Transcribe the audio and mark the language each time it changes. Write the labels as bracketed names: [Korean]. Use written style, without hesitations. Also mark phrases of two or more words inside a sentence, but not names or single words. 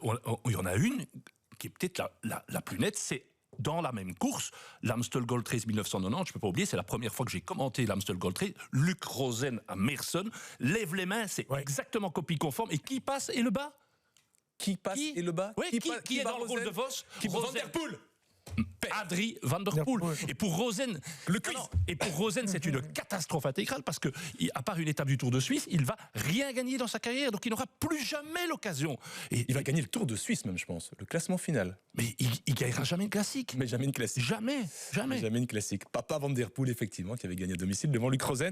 [French] Il y en a une qui est peut-être la plus nette, c'est dans la même course, l'Amstel Gold Race 1990, je ne peux pas oublier, c'est la première fois que j'ai commenté l'Amstel Gold Race. Luc Rosen à Meersen lève les mains, c'est exactement copie conforme. Et qui passe et le bas? Qui passe et le bas? Qui est dans le rôle de Vos? Van der Poel. Adrie Van der Poel. Et pour Rosen, c'est une catastrophe intégrale parce que, à part une étape du Tour de Suisse, il va rien gagner dans sa carrière, donc il n'aura plus jamais l'occasion. Et il va gagner le Tour de Suisse même, je pense, le classement final. Mais il gagnera jamais une classique. Mais jamais une classique. Jamais. Jamais une classique. Papa Van der Poel, effectivement, qui avait gagné à domicile devant Luc Rosen.